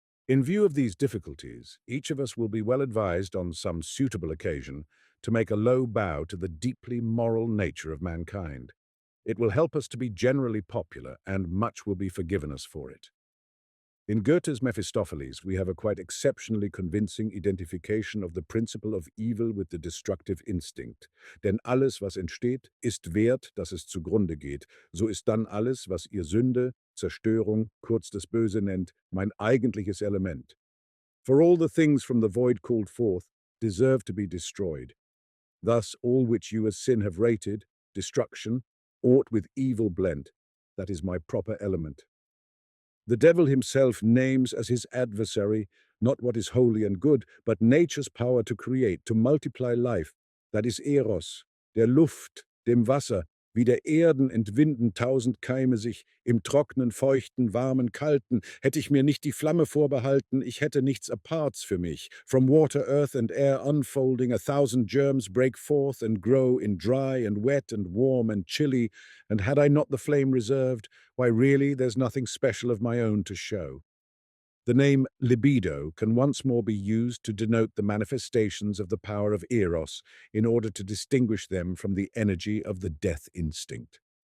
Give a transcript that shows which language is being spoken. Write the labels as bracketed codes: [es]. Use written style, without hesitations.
[en] In view of these difficulties, each of us will be well advised on some suitable occasion to make a low bow to the deeply moral nature of mankind. It will help us to be generally popular, and much will be forgiven us for it. In Goethe's Mephistopheles, we have a quite exceptionally convincing identification of the principle of evil with the destructive instinct. [de] Denn alles, was entsteht, ist wert, dass es zugrunde geht. So ist dann alles, was ihr Sünde, Zerstörung, kurz das Böse nennt, mein eigentliches Element. [en] For all the things from the void called forth deserve to be destroyed. Thus all which you as sin have rated, destruction, aught with evil blent, that is my proper element. The devil himself names as his adversary not what is holy and good, but nature's power to create, to multiply life, that is Eros, [de] der Luft, dem Wasser, Wie der Erden entwinden tausend Keime sich, im trocknen, feuchten, warmen, kalten, hätte ich mir nicht die Flamme vorbehalten, ich hätte nichts aparts für mich. [en] From water, earth and air unfolding, a thousand germs break forth and grow in dry and wet and warm and chilly, and had I not the flame reserved, why really there's nothing special of my own to show. The name libido can once more be used to denote the manifestations of the power of eros in order to distinguish them from the energy of the death instinct.